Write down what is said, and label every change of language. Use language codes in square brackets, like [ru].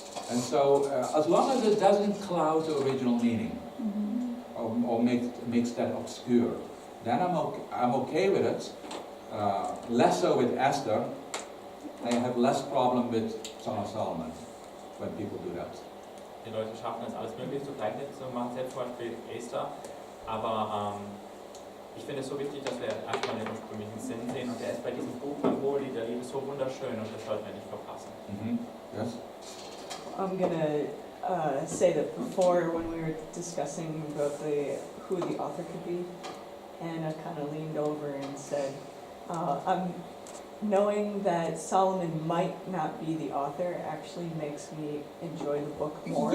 [en] And so, as long as it doesn't cloud the original meaning or makes that obscure, then I'm okay with it. Less so with Esther. I have less problem with Song of Solomon when people do that. [de] Die Leute schaffen es alles Mögliche zugleich zu machen, selbst zum Beispiel Esther. Aber ich finde es so wichtig, dass wir erstmal den ursprünglichen Sinn sehen. Und der ist bei diesem Buch beim Hohelied der Liebe so wunderschön und das sollten wir nicht verpassen. [en] Yes? I'm gonna say that before, when we were discussing about who the author could be, Anna kind of leaned over and said, knowing that Solomon might not be the author actually makes me enjoy the book more.